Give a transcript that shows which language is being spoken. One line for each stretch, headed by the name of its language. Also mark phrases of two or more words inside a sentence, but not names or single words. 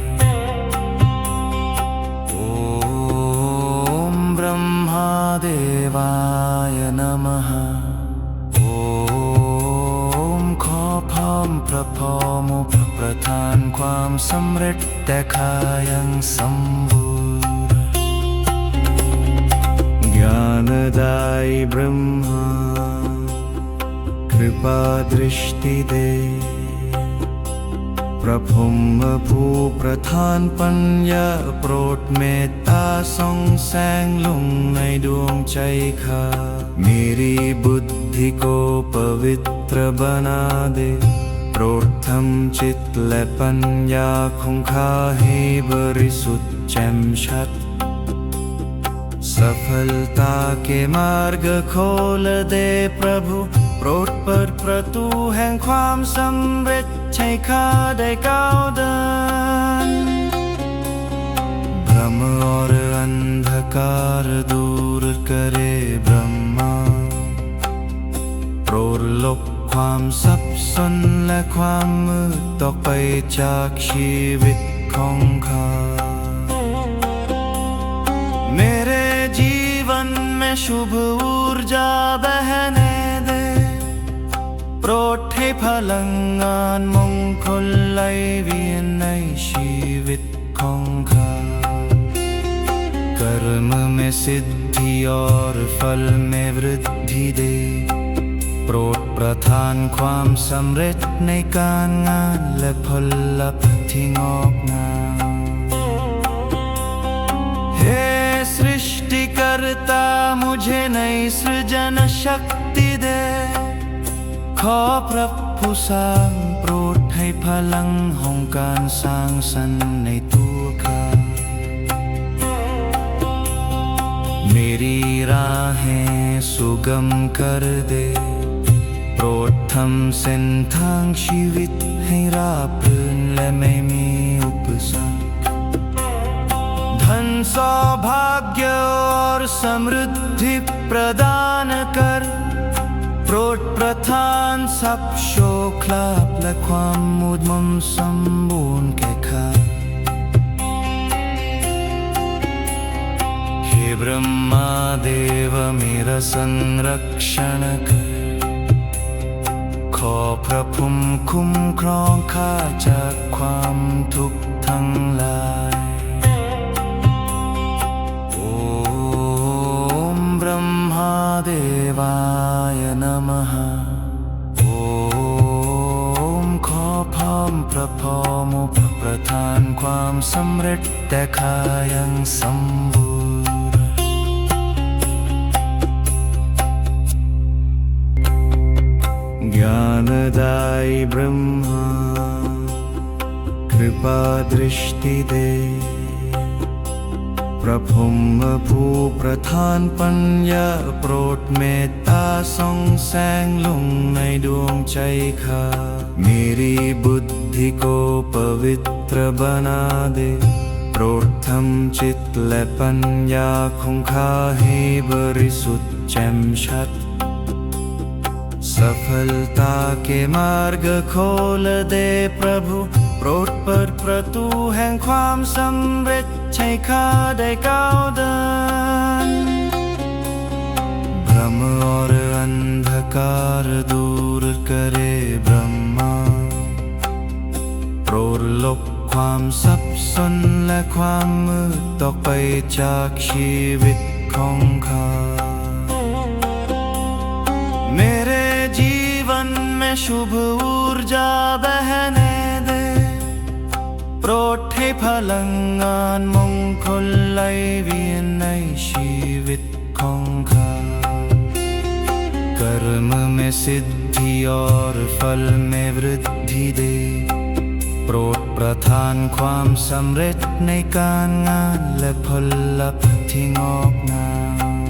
Thai: โอมบรมหาเดวายนะมหาโอมขอพร้อมพระพรหมประทานความสำเร็จแต่ข้ายังสมบูรณ์ญาณได้บรมหา
Hindi: कृपा दृष्टि दे
Thai: พระพรหมผู้ประทานปัญญาโปรดเมตตาส่องแสงลงในดวงใจข้า
Hindi: मेरी बुद्धि को पवित्र बना दे
Thai: โปรดทำจิตและปัญญาของข้าให้บริสุทธิ์แจ่มชัด
Hindi: सफलता के मार्ग खोल दे प्रभु
Thai: โปรดเปิดประตูแห่งความสำเร็จให้ข้าได้ก้าวเดิน
Hindi: भ्रम और अंधकार दूर करे ब्रह्मा
Thai: โปรดลบความสับสนและความมืดออกไปจากชีวิตของข้า
Hindi: मेरे जीवन में शुभ ऊर्जा बहने दे
Thai: โปรดให้พลังงานมงคลไหลเวียนในชีวิตของข้า
Hindi: कर्म में सिद्धि और फल में वृद्धि दे
Thai: โปรดประทานความสำเร็จในการงานและผลลัพธ์ที่งอกงาม
Hindi: सृष्टिकर्ता मुझे नई सृजन शक्ति दे
Thai: ขอพระผู้สร้างโปรดให้พลังของการสร้างสรรค์ในตัวข้า
Hindi: मेरी राहें सुगम कर दे
Thai: โปรดทำเส้นทางชีวิตให้ราบรื่นและไม่มีอุปสรรค
Hindi: धन सौभाग्य और समृद्धि प्रदान कर
Thai: โปรดประทานทรัพย์โชคลาภและความมุดมนสมบูรณ์แก่ข้า
Hindi: हे ब्रह्मा देव मेरा संरक्षण कर
Thai: ขอพระภูมิคุ้มครองข้าจากความทุกข์ทั้งหลาย เดวายนะมหาโอมขอพร้อมพระพรหมประทานความสำเร็จแต่ข้ายังสมบูรณ์ ญาณได้บรมหา
Hindi: कृपा दृष्टि दे
Thai: พระพรหมผู้ ประทานปัญญาโปรดเมตตาส่องแสงลงในดวงใจข้า
Hindi: मेरी बुद्धि को पवित्र बना दे
Thai: โปรดทำจิตและปัญญาของข้าให้บริสุทธิ์แจ่มชัด
Hindi: सफलता के मार्ग खोल दे प्रभु
Thai: โปรดเปิดประตูแห่งความสำเร็จให้ข้าได้ก้าวเดิน
Hindi: भ्रम और अंधकार दूर करे ब्रह्मा
Thai: โปรดลบความสับสนและความมืดออกไปจากชีวิตของข้า
Hindi: मेरे जीवन में शुभ ऊर्जा बहने दे
Thai: โปรดให้พลังงานมงคลไหลเวียนในชีวิตของข้า
Hindi: कर्म में सिद्धि और फल में वृद्धि दे
Thai: โปรดประทานความสำเร็จในการงานและผลลัพธ์ที่งอกงาม